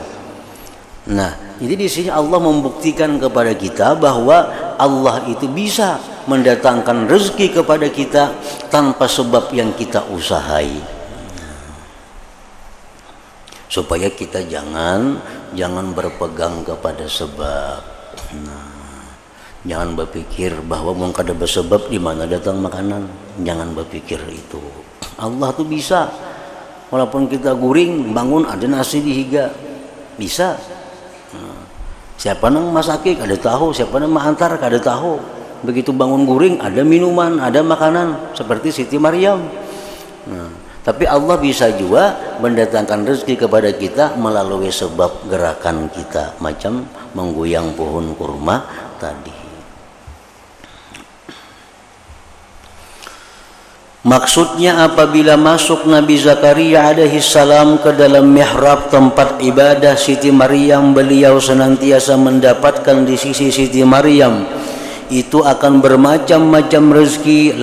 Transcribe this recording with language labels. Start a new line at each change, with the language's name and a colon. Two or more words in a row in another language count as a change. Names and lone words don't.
Indonesian: Nah, jadi di sini Allah membuktikan kepada kita bahwa Allah itu bisa mendatangkan rezeki kepada kita tanpa sebab yang kita usahai. Supaya kita jangan berpegang kepada sebab. Nah, jangan berpikir bahwa mau kada bersebab di mana datang makanan. Jangan berpikir itu. Allah tuh bisa. Walaupun kita guring, bangun ada nasi di higa, bisa. Siapa nang masakik ada tahu, siapa nang antar ada tahu. Begitu bangun guring ada minuman, ada makanan, seperti Siti Maryam. Tapi Allah bisa juga mendatangkan rezeki kepada kita melalui sebab gerakan kita, macam mengguyang pohon kurma tadi. Maksudnya apabila masuk Nabi Zakaria
Arabic: عليه السلام
Indonesian: ke dalam mihrab tempat ibadah Siti Maryam, beliau senantiasa mendapatkan di sisi Siti Maryam itu akan bermacam-macam rezeki.